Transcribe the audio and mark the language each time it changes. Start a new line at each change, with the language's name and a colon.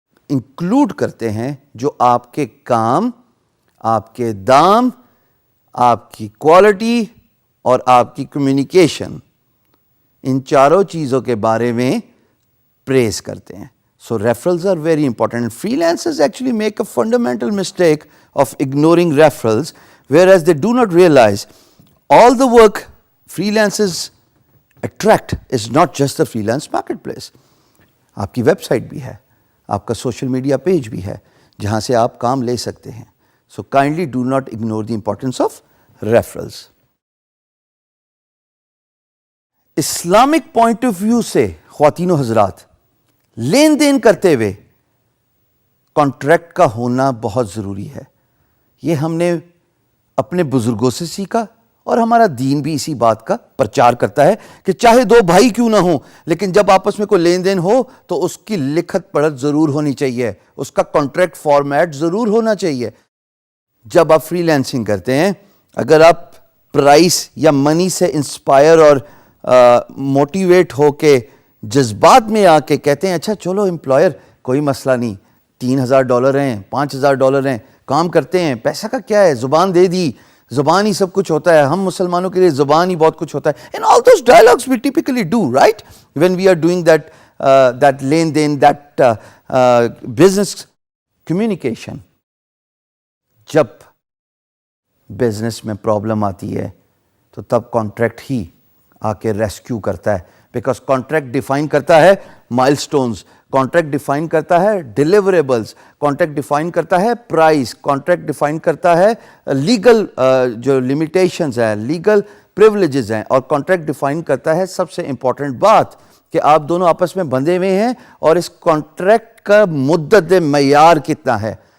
Urdu: Include کرتے ہیں جو آپ کے کام، آپ کے دام، آپ کی کوالٹی اور آپ کی کمیونیکیشن، ان چاروں چیزوں کے بارے میں پریز کرتے ہیں.
English: So referrals are very important. Freelancers actually make a fundamental mistake of ignoring referrals, whereas they do not realize all the work freelancers attract is not just the freelance marketplace.
Urdu: آپ کی web site بھی ہے، آپ کا social media page بھی ہے جہاں سے آپ کام لے سکتے ہیں.
English: So kindly do not ignore the importance of referrals.
Urdu: Islamic point of view سے خواتین و حضرات، لین دین کرتے ہوئے کانٹریکٹ کا ہونا بہت ضروری ہے. یہ ہم نے اپنے بزرگوں سے سیکھا اور ہمارا دین بھی اسی بات کا پرچار کرتا ہے کہ چاہے دو بھائی کیوں نہ ہوں لیکن جب آپس میں کوئی لین دین ہو تو اس کی لکھت پڑھت ضرور ہونی چاہیے, اس کا کانٹریکٹ فارمیٹ ضرور ہونا چاہیے. جب آپ فری لینسنگ کرتے ہیں, اگر آپ پرائس یا منی سے انسپائر اور موٹیویٹ ہو کے جذبات میں آ کے کہتے ہیں اچھا چلو امپلائر کوئی مسئلہ نہیں, $3,000 ہیں, $5,000 ہیں, کام کرتے ہیں, پیسہ کا کیا ہے, زبان دے دی, زبان ہی سب کچھ ہوتا ہے, ہم مسلمانوں کے لیے زبان ہی بہت کچھ ہوتا ہے.
English: And all those dialogues we typically do, right? When we are doing that len den, that business communication.
Urdu: جب بزنس میں پرابلم آتی ہے تو تب کانٹریکٹ ہی آ کے ریسکیو کرتا ہے, بیکاز کانٹریکٹ ڈیفائن کرتا ہے مائل سٹونز, کانٹریکٹ ڈیفائن کرتا ہے ڈیلیوریبلز, کانٹریکٹ ڈیفائن کرتا ہے پرائس, کانٹریکٹ ڈیفائن کرتا ہے لیگل جو لمیٹیشنز ہیں, لیگل پریولیجز ہیں, اور کانٹریکٹ ڈیفائن کرتا ہے سب سے امپورٹنٹ بات کہ آپ دونوں آپس میں بندھے ہوئے ہیں اور اس کانٹریکٹ کا مدت معیار کتنا ہے.